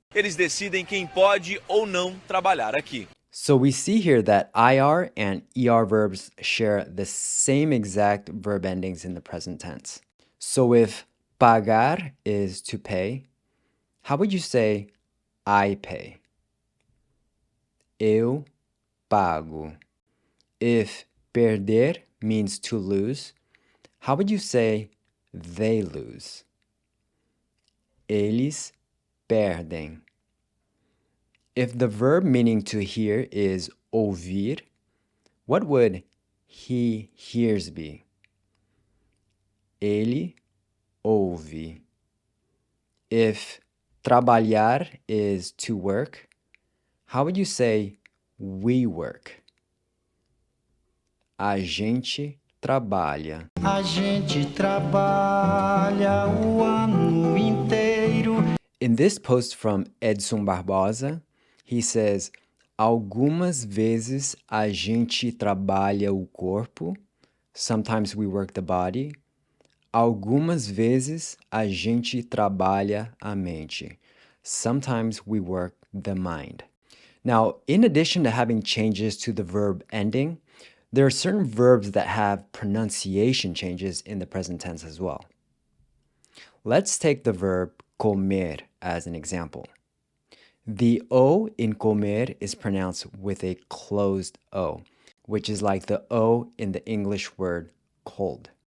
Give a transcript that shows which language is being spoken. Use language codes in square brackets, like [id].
[pt] Eles decidem quem pode ou não trabalhar aqui. [en] So we see here that IR and ER verbs share the same exact verb endings in the present tense. So if pagar is to pay, how would you say I pay? [pt] Eu pago. [en] If perder means to lose, how would you say they lose? [pt] Eles perdem. [en] If the verb meaning to hear is ouvir, what would he hears be? [pt] Ele ouve. [en] If trabalhar is to work, how would you say we work? [pt] A gente trabalha. A gente trabalha o ano inteiro. [en] In this post from Edson Barbosa, he says, [pt] algumas vezes a gente trabalha o corpo, [en] sometimes we work the body. [pt] Algumas vezes a gente trabalha a mente, [en] sometimes we work the mind. Now, in addition to having changes to the verb ending, there are certain verbs that have pronunciation changes in the present tense as well. Let's take the verb comer as an example. The O in comer is pronounced with a closed O, which is like the O in the English word cold.